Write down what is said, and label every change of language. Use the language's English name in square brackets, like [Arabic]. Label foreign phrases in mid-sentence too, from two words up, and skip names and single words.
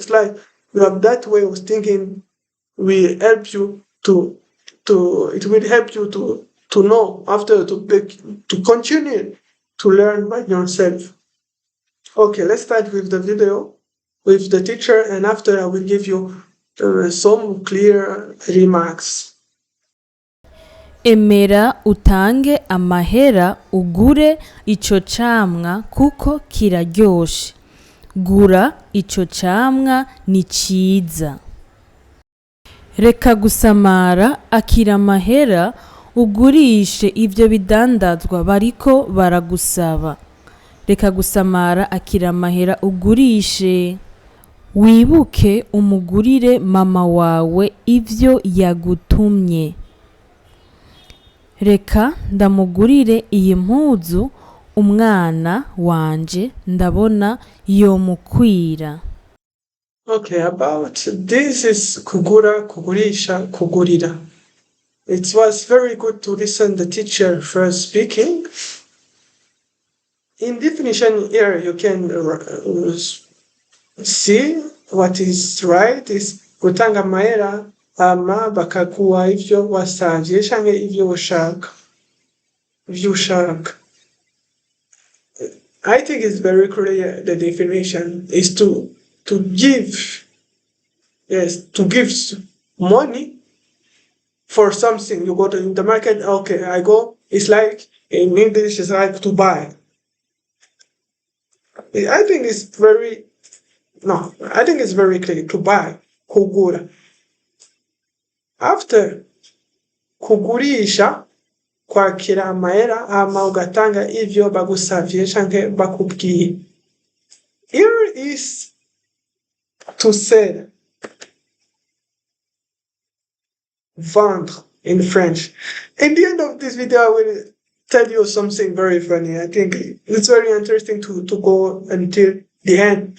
[English] It's like you have that way of thinking will help you it will help you to know after to continue to learn by yourself. Okay, let's start with the video with the teacher, and after I will give you some clear remarks. [Rundi] Emera utange amahera ugure ico camwa kuko kiraryoshe. Gura ico camwa ni ciza. Reka gusamara akira amahera ugurishe ivyo bidandazwa bariko baragusaba. Reka gusamara akira amahera ugurishe. Wibuke umugurire mama wawe ivyo yagutumye. Reka ndamugurire iyi mpuzu umwana wanje ndabona yomukwira. [English] Okay, about this is [Rundi] kugura, kugurisha, kugurira. [English] It was very good to listen the teacher first speaking. In definition here, you can see what is right is [Rundi] gutanga amahera ama bakaguha ivyo wasavye canke ivyo ushaka. [English] I think it's very clear. The definition is to give, to give money for something. You go to the market, okay, I go, it's like, in English, it's like to buy. I think it's very clear, to buy, kugura. [Rundi] After kugurisha, kwakira amahera hama ugatanga ivyo bagusavye canke bakubwiye. [English] Here is to sell, vendre in French. In the end of this video, I will tell you something very funny. I think it's very interesting to go until the end.